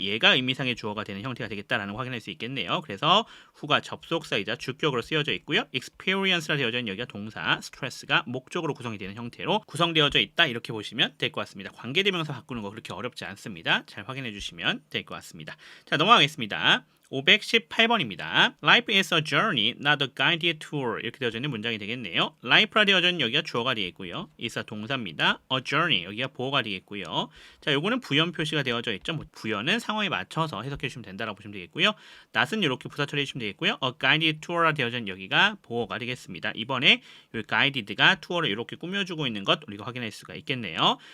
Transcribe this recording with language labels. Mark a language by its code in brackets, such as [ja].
[ko] 얘가 의미상의 주어가 되는 형태가 되겠다라는 거 확인할 수 있겠네요. 그래서 후가 접속사이자 주격으로 쓰여져 있고요. experience라 되어져 있는 여기가 동사, stress가 목적으로 구성이 되는 형태로 구성되어져 있다. 이렇게 보시면 될 것 같습니다. 관계대명사 바꾸는 거 그렇게 어렵지 않습니다. 잘 확인해 주시면 될 것 같습니다. 자, 넘어가겠습니다. 518번입니다. [en] Life is a journey, not a guided tour. [ko] 이렇게 되어져 있는 문장이 되겠네요. Life라 되어져 있는 여기가 주어가 되겠고요. is a 동사입니다. A journey, 여기가 보어가 되겠고요. 자, 요거는 부연 표시가 되어져 있죠. 뭐 부연은 상황에 맞춰서 해석해 주시면 된다라고 보시면 되겠고요. not은 이렇게 부사 처리해 주시면 되겠고요. A guided tour라 되어져 있는 여기가 보어가 되겠습니다. 이번에 이 guided가 tour를 이렇게 꾸며주고 있는 것 우리가 확인할 수가 있겠네요.